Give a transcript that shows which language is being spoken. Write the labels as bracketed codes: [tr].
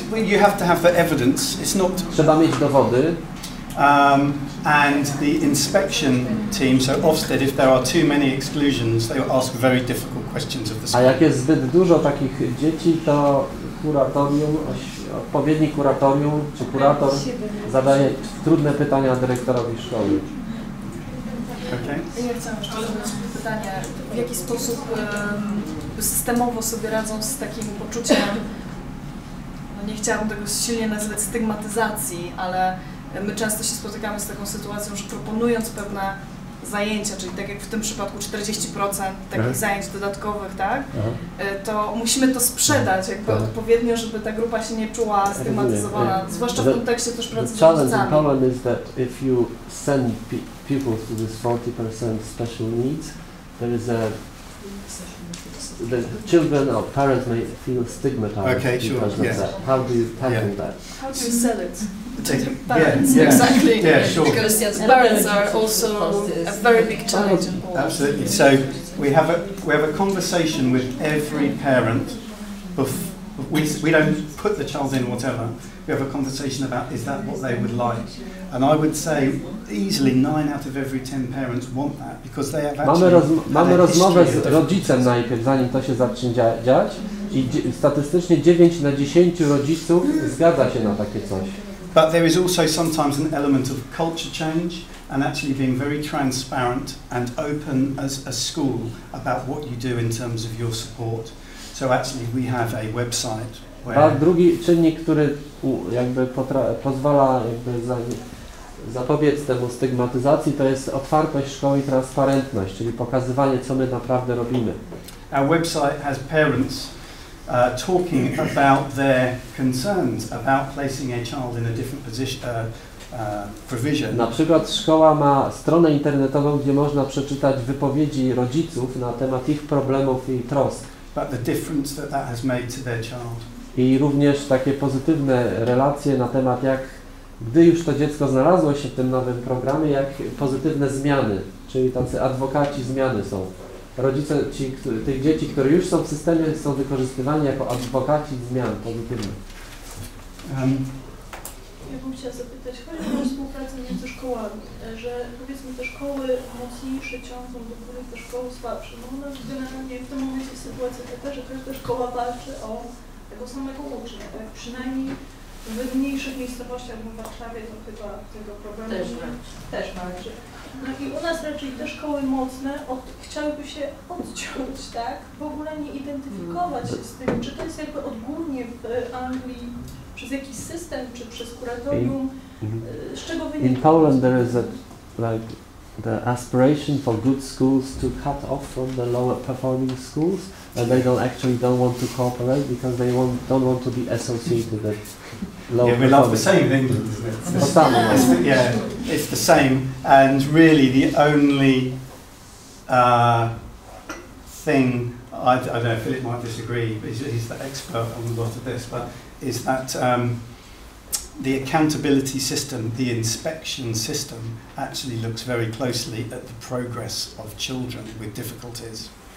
[en] You have to have the evidence. It's not. [pl] Trzeba mieć dowody. [en] And the inspection team, so Ofsted, if there are too many exclusions, they will ask very difficult questions of the school. [pl] A jak jest zbyt dużo takich dzieci, to kuratorium, odpowiedni kuratorium czy kurator zadaje trudne pytania dyrektorowi szkoły. [en] Okay. [pl] Ja chciałam jeszcze zadać pytanie, w jaki sposób systemowo sobie radzą z takim poczuciem, nie chciałabym tego silnie nazywać stygmatyzacji, ale my często się spotykamy z taką sytuacją, że proponując pewne zajęcia, czyli tak jak w tym przypadku 40% takich zajęć dodatkowych, tak, to musimy to sprzedać jakby odpowiednio, żeby ta grupa się nie czuła stygmatyzowana, zwłaszcza w kontekście też pracy z rodzicami. [en] The problem is that if you send pupils to this 40% special needs, there is the children or parents may feel stigmatized because of that. How do you tackle that? How do you sell it? parents, yeah, exactly. Yeah, sure. Because parents are also a very big challenge involved. Absolutely. So we have a conversation with every parent. We don't put the child in whatever. We have a conversation about, is that what they would like? And I would say easily 9 out of every 10 parents want that because they have actually [pl] Mamy rozmowę z rodzicem najpierw, zanim to się zacznie dziać i statystycznie 9 na 10 rodziców zgadza się na takie coś. [en] But there is also sometimes an element of culture change and actually being very transparent and open as a school about what you do in terms of your support. So actually we have a website where... [pl] A drugi czynnik, który jakby pozwala jakby zapobiec temu stygmatyzacji, to jest otwartość szkoły i transparentność, czyli pokazywanie, co my naprawdę robimy. [en] Our website has parents talking about their concerns about placing a child in a different position, provision. [pl] Na przykład szkoła ma stronę internetową, gdzie można przeczytać wypowiedzi rodziców na temat ich problemów i trosk. [en] But the difference that has made to their child. [pl] I również takie pozytywne relacje na temat, jak gdy już to dziecko znalazło się w tym nowym programie, jak pozytywne zmiany, czyli tacy adwokaci zmiany są. Rodzice tych dzieci, które już są w systemie, są wykorzystywani jako adwokaci zmian pozytywnych. Ja bym chciała zapytać, chodzi o współpracę między szkołami, że powiedzmy te szkoły mocniejsze ciągną do góry, te szkoły słabsze. No u nas generalnie w tym momencie jest sytuacja taka, że każda szkoła walczy o tego samego ucznia, tak? Przynajmniej w mniejszych miejscowościach, bo w Warszawie to chyba tego problemu też walczy. No i u nas raczej te szkoły mocne chciałyby się odciąć, tak? W ogóle nie identyfikować się z tym, czy to jest jakby odgórnie w Anglii przez jakiś system, czy przez kuratorium, z czego wynika? [en] In Poland there is the aspiration for good schools to cut off from the lower performing schools, and they don't want to cooperate because they don't want to be associated with lower Yeah, we love the same in England, isn't it? Yeah, it's the same, and really the only thing, I don't know, Philip might disagree, but he's the expert on a lot of this, but is that the accountability system, the inspection system, actually looks very closely at the progress of children with difficulties.